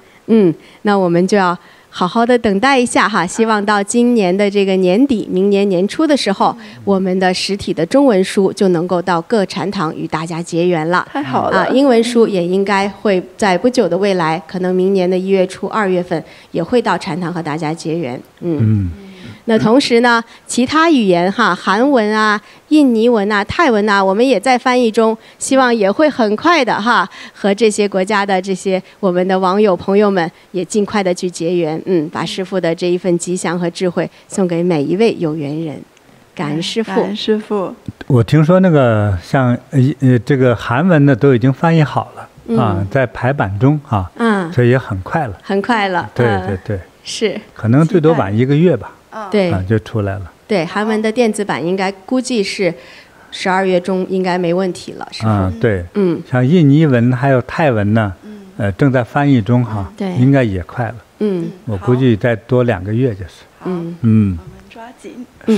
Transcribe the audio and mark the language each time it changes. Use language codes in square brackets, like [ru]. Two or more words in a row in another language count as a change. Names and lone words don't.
[zh] 那我們就要好好的等待一下哈，希望到今年的這個年底，明年年初的時候，我們的實體的中文書就能夠到各禪堂與大家結緣了。太好了，英文書也應該會在不久的未來，可能明年的1月初、2月份也會到禪堂和大家結緣。那同時呢，其他語言哈，韓文啊、印尼文啊、泰文啊，我們也在翻譯中，希望也會很快的哈，和這些國家的這些我們的網友朋友們也盡快的去結緣，把師父的這一份吉祥和智慧送給每一位有緣人。感恩師父，感恩師父。我聽說那個像這個韓文的都已經翻譯好了在排版中所以也很快了，很快了。对对对，是，可能最多晚1個月吧。对，就出來了。對，韓文的電子版應該估計是12月中應該沒問題了，是吧？對，像印尼文還有泰文呢，正在翻譯中哈，對，應該也快了。我估計再多2個月就是。我們抓緊。